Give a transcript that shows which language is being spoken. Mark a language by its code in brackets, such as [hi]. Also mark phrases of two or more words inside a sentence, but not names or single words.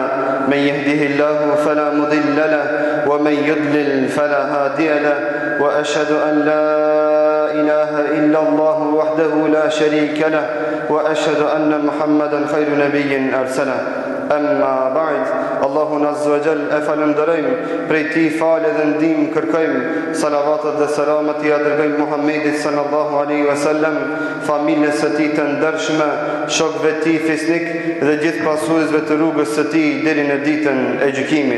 [ar] من يهده الله فلا مضل له ومن يضلل فلا هادي له، وأشهد أن لا إله إلا الله وحده لا شريك له، وأشهد أن محمدا خير نبي أرسله. أما بعد, [sq] Allahun [ar] Azza wa Jall [sq] e falënderojmë, prej tij falë dhe ndihmë kërkojmë, salavatet dhe selamet i dërgojmë Muhammedit [ar] sallallahu alaihi wasallam, [sq] familjes së tij të ndershme, shokëve të tij fisnik dhe gjithë pasuesve të rrugës së tij deri në ditën e gjykimit.